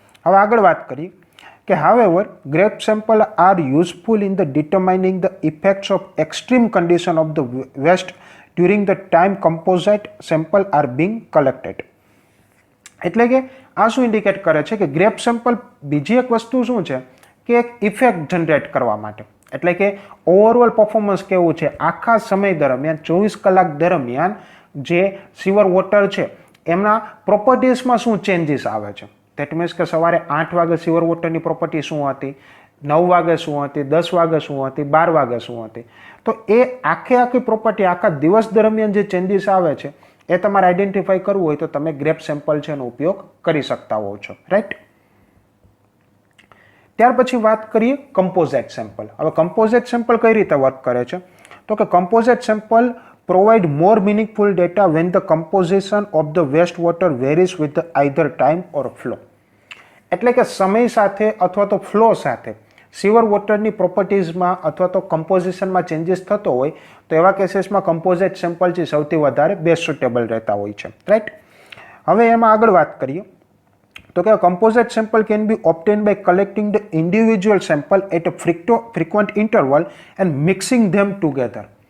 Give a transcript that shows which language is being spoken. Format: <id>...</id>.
<gu>હવે આગળ વાત કરીએ કે</gu> <en>however grape sample are useful in the determining the effects of extreme condition of the waste during the time composite sample are being collected.</en> <gu>એટલે કે આ શું ઇન્ડિકેટ કરે છે કે ગ્રેપ સેમ્પલ બીજી એક વસ્તુ શું છે કે એક ઇફેક્ટ જનરેટ કરવા માટે, એટલે કે ઓવરઓલ પરફોર્મન્સ કેવું છે આખા સમય દરમિયાન 24 કલાક દરમિયાન જે સિવર વોટર છે એમના પ્રોપર્ટીઝમાં શું ચેન્જીસ આવે છે. દેટ મીન્સ કે સવારે 8 વાગે સિવર વોટરની પ્રોપર્ટી શું હતી, 9 વાગે શું હતી, 10 વાગે શું હતી, 12 વાગે શું હતી. તો એ આખી પ્રોપર્ટી આખા દિવસ દરમિયાન જે ચેન્જીસ આવે છે એ તમારે આઈડેન્ટિફાઈ કરવું હોય તો તમે ગ્રેપ સેમ્પલ છે એનો ઉપયોગ કરી શકતા હો છો, રાઈટ. ત્યાર પછી વાત કરીએ કમ્પોઝિટ સેમ્પલ. હવે કમ્પોઝિટ સેમ્પલ કઈ રીતે વર્ક કરે છે તો કે composite sample</gu> <en>provide more meaningful data when the composition of the wastewater varies with either time or flow.</en> <gu>એટલે કે સમય સાથે અથવા તો ફ્લો સાથે સિવર વોટરની પ્રોપર્ટીઝમાં અથવા તો કમ્પોઝિશનમાં ચેન્જીસ થતો હોય તો એવા કેસીસમાં કમ્પોઝિટ સેમ્પલ છે સૌથી વધારે બેસ્ટ સુટેબલ રહેતા હોય છે, રાઈટ. હવે એમાં આગળ વાત કરીએ તો કે</gu> <en>Composite sample can be obtain by collecting the individual sample at a frequent interval and mixing them together.</en>